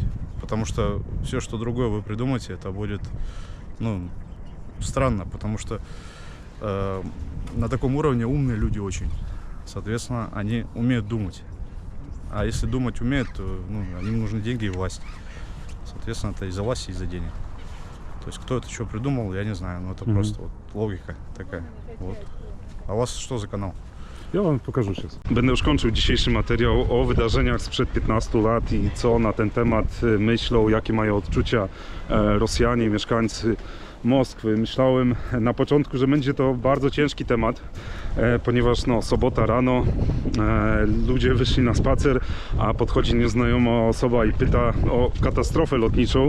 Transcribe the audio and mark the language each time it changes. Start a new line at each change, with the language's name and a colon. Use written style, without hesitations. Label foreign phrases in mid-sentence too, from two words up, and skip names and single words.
Russian: Потому что все, что другое вы придумаете, это будет, ну, странно, потому что на таком уровне умные люди очень. Соответственно, они умеют думать. А если думать умеют, то, ну, им нужны деньги и власть. Соответственно, это из-за власти, из-за денег. То есть кто это что придумал, я не знаю. Но это просто вот логика такая. Вот. А у вас что за канал?
Polish: Ja wam pokażę się. Będę już kończył dzisiejszy materiał o wydarzeniach sprzed 15 lat i co na ten temat myślą, jakie mają odczucia Rosjanie, mieszkańcy Moskwy. Myślałem na początku, że będzie to bardzo ciężki temat, ponieważ no, sobota rano, ludzie wyszli na spacer, a podchodzi nieznajoma osoba i pyta o katastrofę lotniczą.